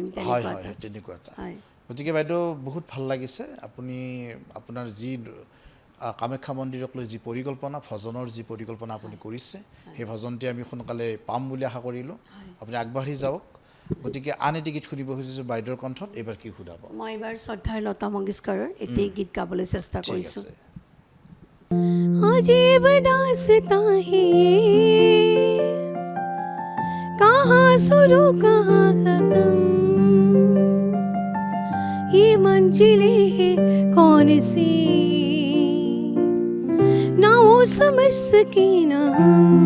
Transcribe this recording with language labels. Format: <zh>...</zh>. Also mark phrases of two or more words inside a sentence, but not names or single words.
<as>তেনেকুৱা এটা গতিকে বাইদেউ বহুত ভাল লাগিছে আপুনি আপোনাৰ যি কামাখ্যা মন্দিৰক লৈ যি পৰিকল্পনা ভজনৰ যি পৰিকল্পনা আপুনি কৰিছে সেই ভজনটি আমি সোনকালে পাম বুলি আশা কৰিলোঁ আপুনি আগবাঢ়ি যাওক গতিকে আন এটি গীত শুনিব খুজিছোঁ বাইদেউৰ কণ্ঠত এইবাৰ কি শুনাব মই এইবাৰ শ্ৰদ্ধাৰ লতা মংগেশকাৰৰ এটি গীত গাবলৈ চেষ্টা কৰিছোঁ</as> <hi>अजीब दास्तां है कहाँ शुरू कहाँ खत्म ये मंजिलें हैं कौन सी ना वो समझ सके ना हम</hi>